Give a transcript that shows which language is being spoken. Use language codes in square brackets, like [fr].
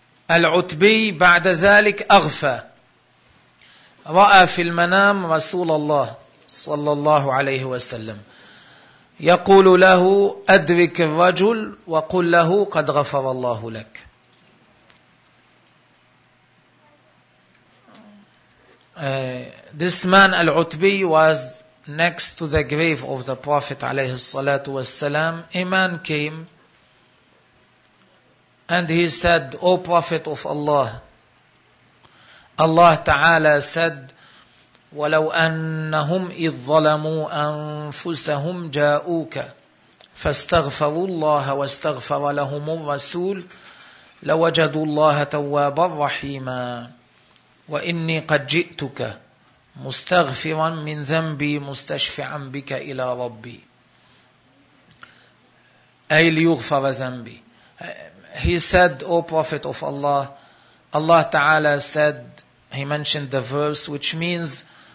[ar] العتبي بعد ذلك أغفى, رأى في المنام رسول الله صلى الله عليه وسلم يقول له أدرك الرجل وقل له قد غفر الله لك. [en] This man العتبي was next to the grave of the Prophet [ar] عليه الصلاة والسلام. [en] A man came and he said, O Prophet of Allah, Allah Ta'ala said, [ar] وَلَوْ أَنَّهُمْ إِذْ ظَلَمُوا أَنفُسَهُمْ جَاءُوكَ فاستغفروا الله واستغفر لهم الرسول لوجدوا الله توابا رحيما. وإني قد جئتك مستغفرا من ذنبي مستشفعا بك إلى ربي، أي ليغفر ذنبي. [en] He said, O Prophet of Allah, Allah Ta'ala said, He mentioned the verse which means